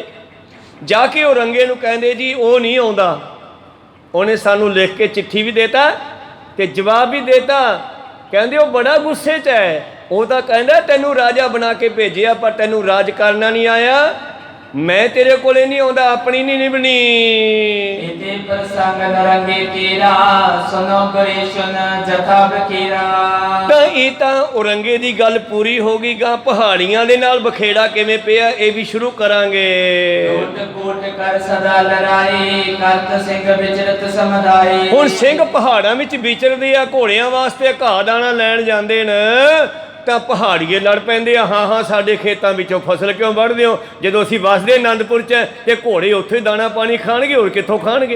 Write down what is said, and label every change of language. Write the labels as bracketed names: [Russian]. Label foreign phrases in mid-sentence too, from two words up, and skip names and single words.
[Punjabi] ਜਾ ਕੇ ਉਹ ਰੰਗੇ ਨੂੰ ਕਹਿੰਦੇ ਜੀ ਉਹ ਨਹੀਂ ਆਉਂਦਾ। ਉਹਨੇ ਸਾਨੂੰ ਲਿਖ ਕੇ ਚਿੱਠੀ ਵੀ ਦੇਤਾ ਤੇ ਜਵਾਬ ਵੀ ਦੇਤਾ। ਕਹਿੰਦੇ ਉਹ ਬੜਾ ਗੁੱਸੇ 'ਚ ਹੈ। ਉਹ ਤਾਂ ਕਹਿੰਦਾ ਤੈਨੂੰ ਰਾਜਾ ਬਣਾ ਕੇ ਭੇਜਿਆ, ਪਰ ਤੈਨੂੰ ਰਾਜ ਕਰਨਾ ਨਹੀਂ ਆਇਆ। ਮੈਂ ਤੇਰੇ ਕੋਲੇ ਨਹੀਂ ਆਉਂਦਾ, ਆਪਣੀ ਨਹੀਂ ਨਿਭਣੀ। [Braj] इति प्रसंग नरंगी कीरा सुनो गुरी सुन जथा बकीरा। [Punjabi] ਤਾਂ ਇਹ ਤਾਂ ਔਰੰਗੇ ਦੀ ਗੱਲ ਪੂਰੀ ਹੋ ਗਈ। ਗਾ ਪਹਾੜੀਆਂ ਦੇ ਨਾਲ ਬਖੇੜਾ ਕਿਵੇਂ ਪਿਆ ਇਹ ਵੀ ਸ਼ੁਰੂ ਕਰਾਂਗੇ। [Braj] ਕੋਟ ਕੋਟ ਕਰ ਸਦਾ ਲੜਾਈ ਕਰਤ ਸਿੰਘ ਵਿਚਰਤ ਸਮਦਾਈ। [Punjabi] ਹੁਣ ਸਿੰਘ ਪਹਾੜਾਂ ਵਿੱਚ ਵਿਚਰਦੇ ਆ, ਘੋੜਿਆਂ ਵਾਸਤੇ ਘਾਹ ਦਾਣਾ ਲੈਣ ਜਾਂਦੇ ਨੇ ਤਾਂ ਪਹਾੜੀਏ ਲੜ ਪੈਂਦੇ ਆ, ਹਾਂ ਹਾਂ ਸਾਡੇ ਖੇਤਾਂ ਵਿੱਚੋਂ ਫਸਲ ਕਿਉਂ ਵੱਢਦੇ ਹੋ, ਜਦੋਂ ਅਸੀਂ ਵਸਦੇ ਅਨੰਦਪੁਰ 'ਚ ਤੇ ਘੋੜੇ ਉੱਥੇ ਹੀ ਦਾਣਾ ਪਾਣੀ ਖਾਣਗੇ, ਹੋਰ ਕਿੱਥੋਂ ਖਾਣਗੇ।